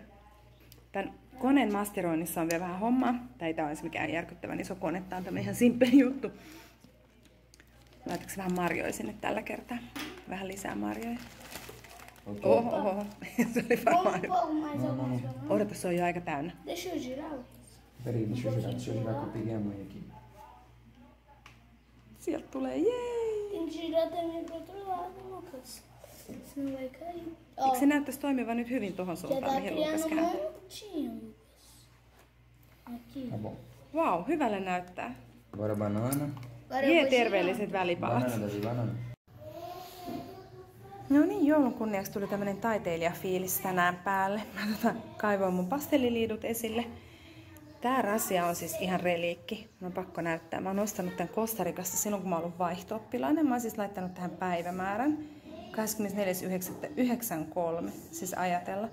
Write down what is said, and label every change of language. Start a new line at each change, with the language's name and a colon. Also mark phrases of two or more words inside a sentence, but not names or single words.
Finnish: Tämän koneen masteroinnissa on vielä vähän hommaa. Tämä ei ole mikään järkyttävän iso kone. Tämä on tämmöinen ihan simppeli juttu. Laitatko vähän marjoja sinne tällä kertaa? Vähän lisää marjoja. Okay. Oho. Se oli varmaan hyvä. Odota, se on jo aika täynnä.
Portuguese: Peraí, deixa eu girar que eu peguei a mãe aqui.
Finnish: Sieltä tulee, jee!
Portuguese: Tem que girar também pro outro lado, Lucas. Senão vai cair.
Finnish: Eikö se näyttäisi toimivan nyt hyvin tuohon
Portuguese: Já
Finnish: suuntaan,
Portuguese: tá
Finnish: mihin Lukas
Portuguese: criando um
Finnish: kääntyy?
Portuguese: montinho, Lucas. Aqui. Tá bom.
Finnish: Vau, hyvälle näyttää.
Portuguese: Agora banana. Agora eu
Finnish: Jee,
Portuguese: vou
Finnish: terveelliset välipalat.
Portuguese: Banana, Davi, banana.
Finnish: No niin, joulun kunniaksi tuli tämmönen taiteilijafiilis tänään päälle. Mä kaivoin mun pastelliliidut esille. Tää rasia on siis ihan reliikki. Mä on pakko näyttää. Mä oon ostanut tän Kostarikasta silloin, kun mä oon ollut vaihto-oppilainen. Mä oon siis laittanut tähän päivämäärän. 24.9.93, siis ajatella.